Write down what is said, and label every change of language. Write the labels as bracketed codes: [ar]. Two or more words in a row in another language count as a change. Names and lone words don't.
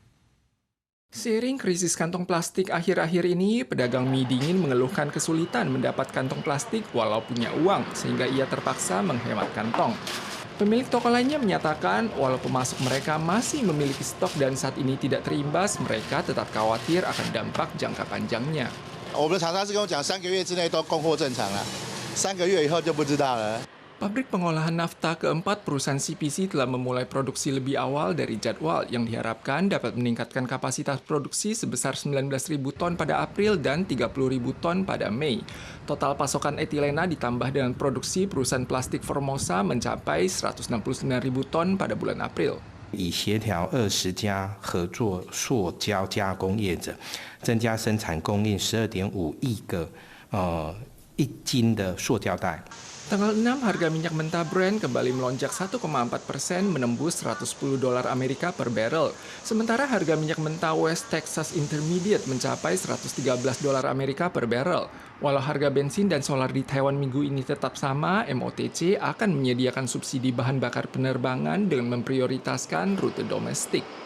[id] Seiring krisis kantong plastik akhir-akhir ini, pedagang mie dingin mengeluhkan kesulitan mendapat kantong plastik walau punya uang, sehingga ia terpaksa menghemat kantong. Pemilik toko lainnya menyatakan walau pemasok mereka masih memiliki stok dan saat ini tidak terimbas, mereka tetap khawatir akan dampak jangka panjangnya. [zh] 我们的厂商是跟我讲3个月之内都供货正常了，3个月以后就不知道了。 [id] Pabrik pengolahan nafta keempat perusahaan CPC telah memulai produksi lebih awal dari jadwal yang diharapkan dapat meningkatkan kapasitas produksi sebesar 19.000 ton pada April dan 30.000 ton pada Mei. Total pasokan etilena ditambah dengan produksi perusahaan plastik Formosa mencapai 169.000 ton pada bulan April. [zh] 以协调20家合作塑胶加工业者，增加生产供应12.5亿个1斤的塑胶袋。 [id] Tanggal 6, harga minyak mentah Brent kembali melonjak 1,4% menembus $110 Amerika per barrel. Sementara harga minyak mentah West Texas Intermediate mencapai $113 Amerika per barrel. Walau harga bensin dan solar di Taiwan minggu ini tetap sama, MOTC akan menyediakan subsidi bahan bakar penerbangan dengan memprioritaskan rute domestik.